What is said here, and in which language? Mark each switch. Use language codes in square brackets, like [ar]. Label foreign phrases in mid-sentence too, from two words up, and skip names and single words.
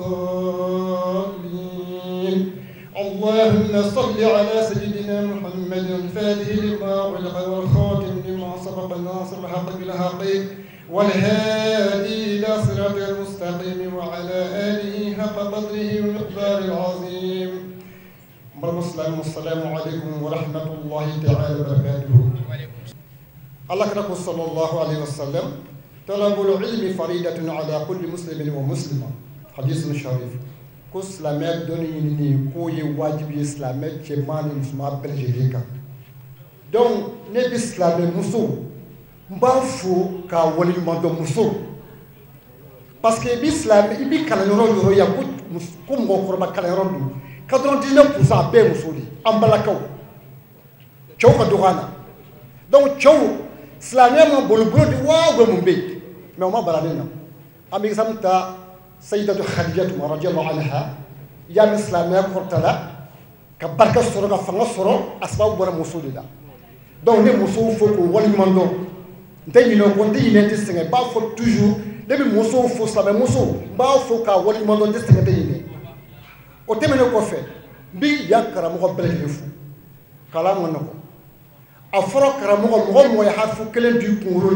[ar] الضالين اللهم صل على سيدنا محمد الفاتح لما أغلق والخاتم لما سبق الناصر الحق بالحق والهادي إلى صراط المستقيم وعلى آله حق قدره ومقدار العظيم. السلام عليكم ورحمة الله تعالى وبركاته. الله كركم صلى الله عليه وسلم طلب العلم فريدة على كل مسلم ومسلمة حديث شريف. [bm] ko silamɛ dɔnni ɲinini k'o ye wajibi ye silamɛ cɛman ni musoman bɛɛ lajɛlen kan donc ne bɛ silamɛ muso n b'a fo k'a waleɲuman dɔn muso [fr] parce que [bm] i bɛ kalanyɔrɔ yɔrɔ yan ko mɔgɔkɔrɔba kalanyɔrɔ don 99% a bɛɛ ye muso de ye an balakaw cɛw ka dɔgɔ an na donc cɛw silamɛ ma bolibolo di waa bɛ mun bɛ yen mais o ma bara ne na an bɛ exemple ta Sayyidatu Khadijatu [ar] رضي الله عنها [bm] ya silamɛya kɔrɔtala ka barika sɔrɔ ka fanga sɔrɔ a sababu bɔra muso de la donc ne musow fo k'o waleɲuman dɔn n tɛ ɲinɛ o kɔ n tɛ ɲinɛ n tɛ sɛgɛn n b'a fɔ toujours ne bɛ musow fo silamɛ musow n b'a fo k'a waleɲuman dɔn n tɛ sɛgɛn n tɛ ɲinɛ o tɛmɛnen kɔfɛ n bɛ yan karamɔgɔ bɛɛ lajɛlen fo kalan ma nɔgɔn a fɔra karamɔgɔ mɔgɔ mɔgɔ ye harifu kelen di kunkolo